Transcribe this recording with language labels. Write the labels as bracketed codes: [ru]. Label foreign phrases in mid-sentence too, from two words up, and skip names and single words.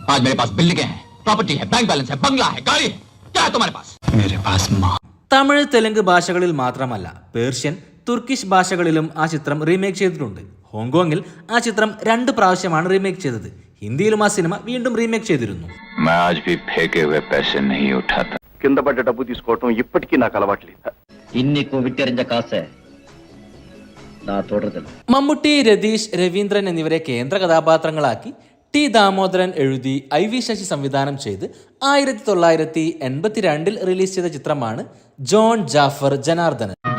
[ml] തമിഴ്, തെലുങ്ക് ഭാഷകളിൽ മാത്രമല്ല പേർഷ്യൻ, തുർക്കിഷ് ഭാഷകളിലും ആ ചിത്രം റീമേക്ക് ചെയ്തിട്ടുണ്ട്. ഹോങ്കോങ്ങിൽ ആ ചിത്രം 2 പ്രാവശ്യമാണ് റീമേക്ക് ചെയ്തത്. ഹിന്ദിയിലും ആ സിനിമ വീണ്ടും റീമേക്ക് ചെയ്തിരുന്നു. [te] కింద పడ్డ డబ్బు తీసుకోవటం ఇప్పటికీ నాకు అలవాట్లేదు. [ml] ഇന്നിക്കോ വിട്ടെറിഞ്ഞ കാശ് മമ്മൂട്ടി, രതീഷ്, രവീന്ദ്രൻ എന്നിവരെ കേന്ദ്ര കഥാപാത്രങ്ങളാക്കി ടി ദാമോദരൻ എഴുതി IV ശശി സംവിധാനം ചെയ്ത് 1982 റിലീസ് ചെയ്ത ചിത്രമാണ് ജോൺ ജാഫർ ജനാർദ്ദനൻ.